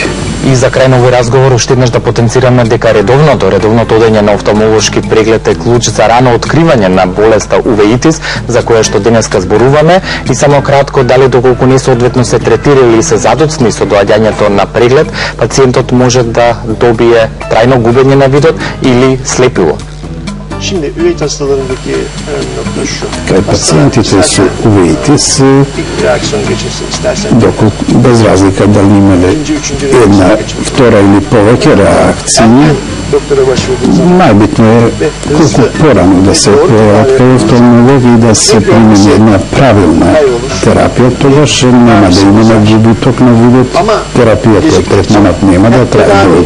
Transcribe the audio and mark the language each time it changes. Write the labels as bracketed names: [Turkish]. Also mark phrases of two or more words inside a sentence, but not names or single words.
[Macedonian] И за крај на овој разговор уште еднаш да потенцираме дека редовното одење на офталмолошки преглед е клуч за рано откривање на болеста увеитис, за која што денеска зборуваме, и само кратко, дали доколку несоодветно се третира или се задоцни со доаѓањето на преглед, пациентот може да добие трајно губење на видот или слепило. [Turkish] Şimdi üveit hastalarındaki önemli nokta şu. [Macedonian] Кај пациентите со увеитис, доколку без разлика дали имале една, втора или повеќе реакции, најбитно е колку порано да се појават кај офталмолог и да се примени една правилна терапија, тогаш нема да имаме губиток на видот, терапијата, третманот нема да трае долго.